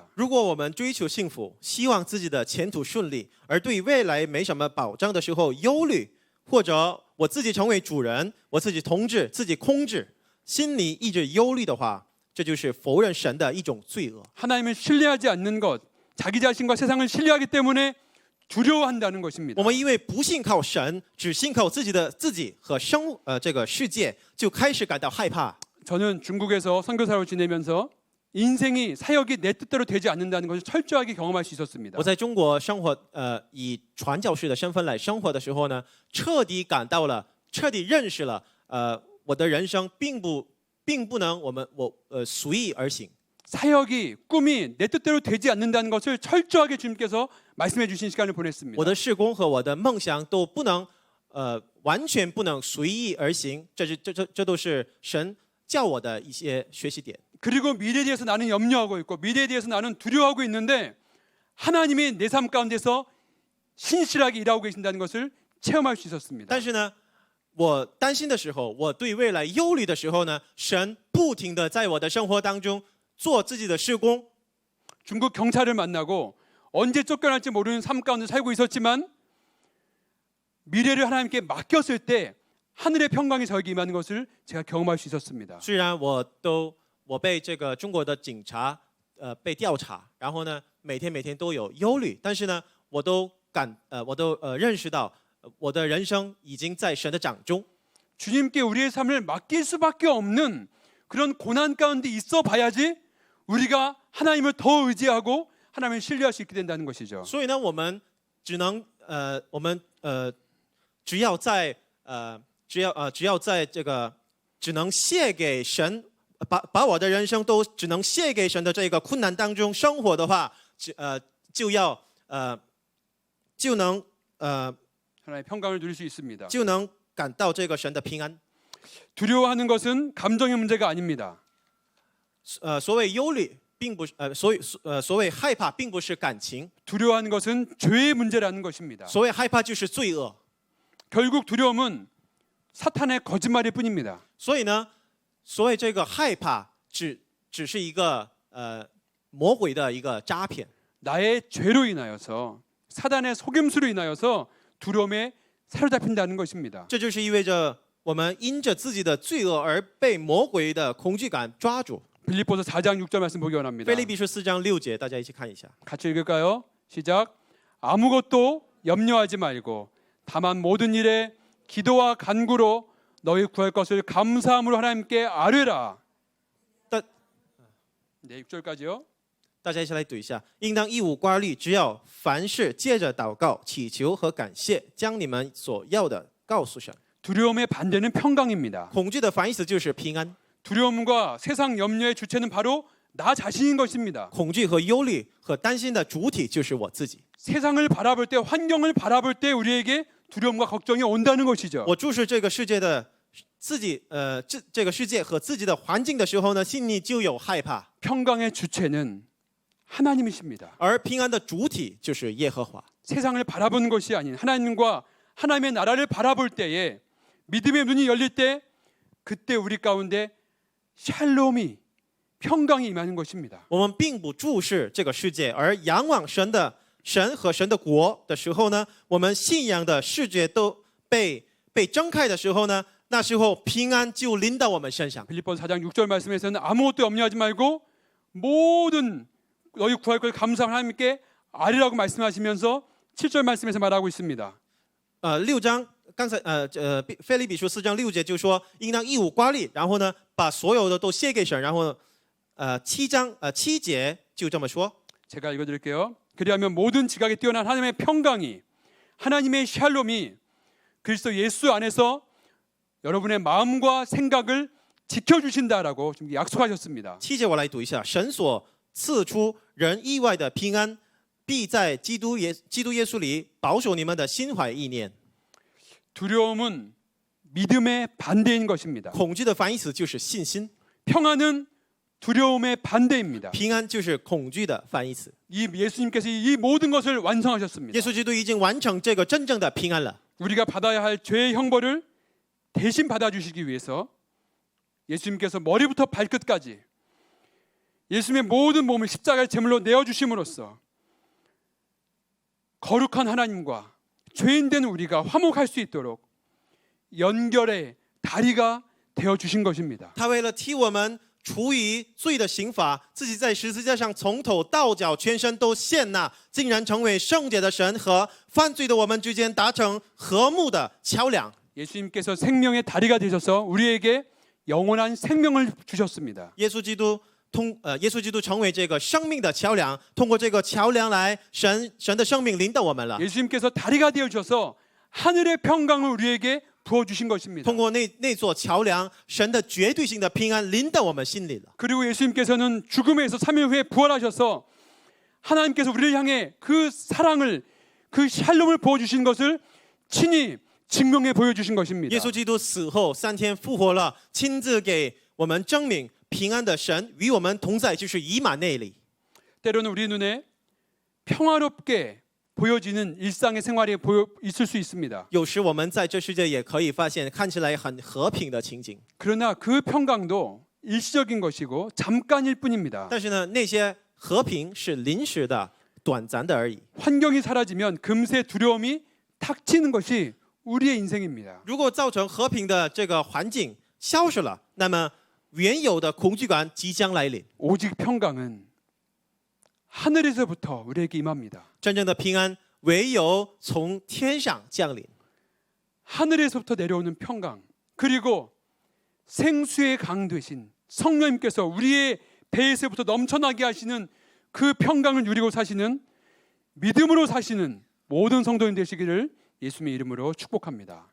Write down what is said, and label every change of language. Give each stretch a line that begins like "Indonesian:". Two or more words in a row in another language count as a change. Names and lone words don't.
Chinese: 如果我们追求幸福，希望自己的前途顺利，而对未来没什么保障的时候忧虑，或者我自己成为主人，我自己统治、自己控制，心里一直忧虑的话，这就是否认神的一种罪恶。
Korean: 하나님을 신뢰하지 않는 것, 자기 자신과 세상을 신뢰하기 때문에 두려워한다는 것입니다.
Chinese: 我们因为不信靠神，只信靠自己和这个世界，就开始感到害怕。
Korean: 저는 중국에서 선교사로 지내면서 인생이 사역이 내 뜻대로 되지 않는다는 것을 철저하게 경험할 수 있었습니다.
Chinese: 我在中国生活，以传教士的身份来生活的时候呢，彻底认识了，我的人生并不能随意而行。
Korean: 사역이 꿈이 내 뜻대로 되지 않는다는 것을 철저하게 주님께서 말씀해 주신 시간을 보냈습니다.
Chinese: 我的事工和我的梦想都不能，完全不能随意而行。这都是神教我的一些学习点。
Korean: 그리고 미래에 대해서 나는 염려하고 있고 미래에 대해서 나는 두려워하고 있는데 하나님이 내 삶 가운데서 신실하게 일하고 계신다는 것을 체험할 수 있었습니다.
Chinese: 但是呢，我担心的时候，我对未来忧虑的时候呢，神不停的在我的生活当中做自己的事工。
Korean: 중국 경찰을 만나고 언제 쫓겨날지 모르는 삶 가운데 살고 있었지만 미래를 하나님께 맡겼을 때 하늘의 평강이 저에게 임하는 것을 제가 경험할 수 있었습니다.
Chinese: 虽然我被这个中国的警察被调查，然后呢每天都有忧虑，但是呢我都认识到我的人生已经在神的掌中。
Korean: 주님께 우리의 삶을 맡길 수밖에 없는 그런 고난 가운데 있어 봐야지 우리가 하나님을 더 의지하고 하나님을 신뢰할 수 있게 된다는 것이죠.
Chinese: 所以呢，我们只要在这个只能献给神，把我的人生都只能献给神的这个困难当中生活的话， 就能
Korean: 하나님의 평강을 누릴 수 있습니다.
Chinese: 就能感到这个神的平安。
Korean: 두려워하는 것은 감정의 문제가 아닙니다.
Chinese: 所谓忧虑，并不是所谓害怕，并不是感情，
Korean: 두려워하는 것은 죄의 문제라는 것입니다.
Chinese: 所谓害怕就是罪恶。
Korean: 결국 두려움은 사탄의 거짓말일 뿐입니다.
Chinese: 所以呢，所谓这个害怕，只是一个魔鬼的一个诈骗。
Korean: 나의 죄로 인하여서 사단의 속임수로 인하여서 두려움에 사로잡힌다는 것입니다.
Chinese: 这就是意味着我们因着自己的罪恶而被魔鬼的恐惧感抓住。
Korean: 빌립보서 4장 6절 말씀 보기 원합니다.
Chinese: 腓立比书4章6节，大家一起看一下。
Korean: 같이 읽을까요? 시작. 아무것도 염려하지 말고 다만 모든 일에 기도와 간구로 너희 구할 것을 감사함으로 하나님께 아뢰라. 네, 6절까지요.
Chinese: 大家一起来读一下，应当一无挂虑，只要凡事借着祷告、祈求和感谢，将你们所要的告诉神。
Korean: 두려움의 반대는 평강입니다.
Chinese: 恐惧的反义词就是平安，
Korean: 두려움과 세상 염려의 주체는 바로 나 자신인 것입니다.
Chinese: 恐惧和忧虑和担心的主体就是我自己。
Korean: 세상을 바라볼 때, 환경을 바라볼 때 우리에게 두려움과 걱정이 온다는 것이죠.
Chinese: 我注视这个世界的自己，这个世界和自己的环境的时候呢，心里就有害怕。
Korean: 평강의 주체는 하나님이십니다.
Chinese: 而平安的主体就是耶和华。
Korean: 세상을 바라보는 것이 아닌 하나님과 하나님의 나라를 바라볼 때에 믿음의 눈이 열릴 때 그때 우리 가운데 샬롬이 평강이 임하는 것입니다.
Chinese: 我们并不注视这个世界，而仰望神和神的国的时候呢，我们信仰的视觉都被睁开的时候呢，那时候平安就临到我们身上。
Korean: 빌립보서 4장 6절 말씀에서는 아무것도 염려하지 말고 모든 너희 구할 걸 감사한 하나님께 아뢰라고 말씀하시면서 7절 말씀에서 말하고 있습니다.
Chinese: 6 章刚才腓立比书4章6节就说应当一无挂虑，然后呢把所有的都献给神，然后7节就这么说。
Korean: 제가 읽어드릴게요. 그리하면 모든 지각에 뛰어난 하나님의 평강이 하나님의 샬롬이 그리스도 예수 안에서 여러분의 마음과 생각을 지켜주신다라고 좀 약속하셨습니다.
Chinese: 7节我来读一下，神所赐出人意外的平安，必在基督耶稣里保守你们的心怀意念。
Korean: 두려움은 믿음의 반대인 것입니다.
Chinese: 恐惧的反义词就是信心，
Korean: 평안은 두려움의 반대입니다.
Chinese: 平安就是恐惧的反义词。
Korean: 이 예수님께서 이 모든 것을 완성하셨습니다.
Chinese: 耶稣基督已经完成这个真正的平安了。
Korean: 우리가 받아야 할 죄의 형벌을 대신 받아주시기 위해서 예수님께서 머리부터 발끝까지 예수님의 모든 몸을 십자가의 제물로 내어주심으로써 거룩한 하나님과 죄인된 우리가 화목할 수 있도록 연결의 다리가 되어주신 것입니다.
Chinese: 他为了替我们除于罪的刑罚，自己在十字架上从头到脚全身都献纳，竟然成为圣洁的神和犯罪的我们之间达成和睦的桥梁。
Korean: 예수님께서 생명의 다리가 되셔서 우리에게 영원한 생명을 주셨습니다.
Chinese: 耶稣基督成为这个生命的桥梁，通过这个桥梁来神的生命临到我们了。
Korean: 예수님께서 다리가 되어 주셔서 하늘의 평강을 우리에게 부어 주신 것입니다.
Chinese: 通过那座桥梁，神的绝对性的平安临到我们心里了。
Korean: 그리고 예수님께서는 죽음에서 3일 후에 부활하셔서 하나님께서 우리를 향해 그 사랑을 그 샬롬을 부어 주신 것을 친히 증명해 보여 주신 것입니다.
Chinese: 耶稣基督死后3天复活了，亲自给我们证明平安的神与我们同在，就是以马内利。
Korean: 때로는 우리 눈에 평화롭게 보여지는 일상의 생활이 있을 수 있습니다.
Chinese: 有时我们在这世界也可以发现看起来很和平的情景，
Korean: 그러나 그 평강도 일시적인 것이고 잠깐일 뿐입니다.
Chinese: 但是呢，那些和平是临时的、短暂的而已。
Korean: 환경이 사라지면 금세 두려움이 탁치는 것이 우리의 인생입니다.
Chinese: 如果造成和平的这个环境消失了，那么原有的恐惧感即将来临。
Korean: 오직 평강은 하늘에서부터 우리에게 임합니다.
Chinese: 真正的平安唯有从天上降临。
Korean: 하늘에서부터 내려오는 평강, 그리고 생수의 강 되신 성령님께서 우리의 배에서부터 넘쳐나게 하시는 그 평강을 누리고 사시는 믿음으로 사시는 모든 성도인 되시기를 예수님의 이름으로 축복합니다.